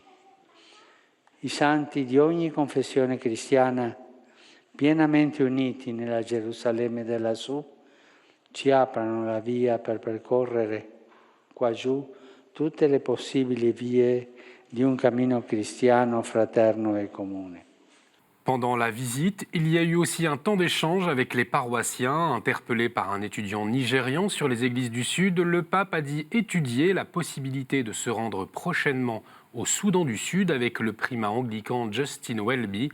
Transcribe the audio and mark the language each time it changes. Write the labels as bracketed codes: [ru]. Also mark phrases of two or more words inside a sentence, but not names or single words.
[it] I santi di ogni confessione cristiana, pienamente uniti nella Gerusalemme da lassù, ci aprono la via per percorrere qua giù tutte le possibili vie di un cammino cristiano fraterno e comune. [fr] Pendant la visite, il y a eu aussi un temps d'échange avec les paroissiens. Interpellé par un étudiant nigérian sur les églises du Sud, le pape a dit étudier la possibilité de se rendre prochainement au Soudan du Sud avec le primat anglican Justin Welby.